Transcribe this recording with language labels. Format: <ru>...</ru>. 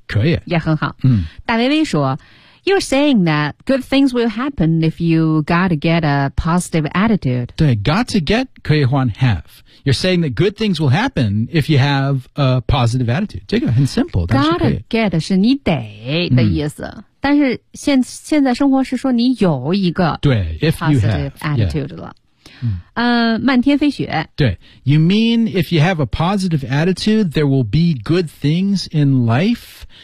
<zh>可以也很好、 mm. 大薇薇说</zh> <en>You're saying that good things will happen if you got to get a positive attitude.</en> <zh>对</zh> <en>got to get</en> <zh>可以换 have.</zh> <en>You're saying that good things will happen if you have a positive attitude.</en> <zh>这个很 simple.</zh> <en>Got to get</en> <zh>是你得的意思。但是 现在生活是说你有一个</zh> <en>positive</en> <zh>attitude 了。漫天飞雪。</zh> <en>对 ,you mean if you have a positive attitude, there will be good things in life?</en>